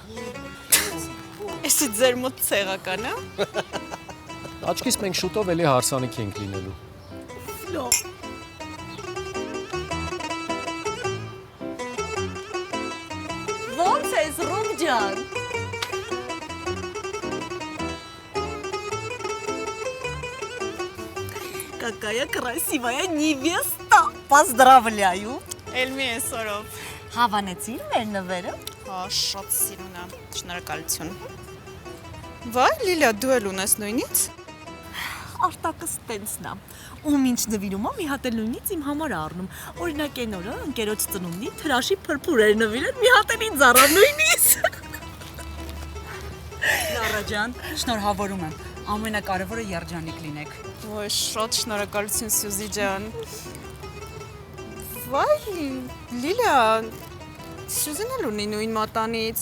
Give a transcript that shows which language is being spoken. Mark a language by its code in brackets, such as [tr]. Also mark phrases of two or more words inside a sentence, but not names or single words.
[hy] Էսի ձեր մոտ ցեղական է Աչքիս մենք շուտով էլի հարսանիք ենք լինելու Լավ Ոնց ես Ռուբ ջան [ru] Какая красивая невеста! Поздравляю! [hy] Էլմի այսօրով Հավանեցին մեր նվերը? Հա, շատ սիրուն է, շնորհակալություն Վայ, Լիլիա, դու էլ ունես նույնից? Արտակս տենցն է Ում ինչ նվիրում է, մի հատ էլ նույնից իմ համար առնում Օրինակ են օրը, ընկերոջ ծնունդին թրաշի փրփուր էր նվիրել, մի հատ էլ ինձ առավ նույնից Լարա ջան, շնորհավորում եմ Ամենակարևորը երջանիկ լինեք Ոյ, շատ շնորհակալություն Սյուզի ջան Վայ, Լիլիա, Սյուզին էլ ունի նույն մատանից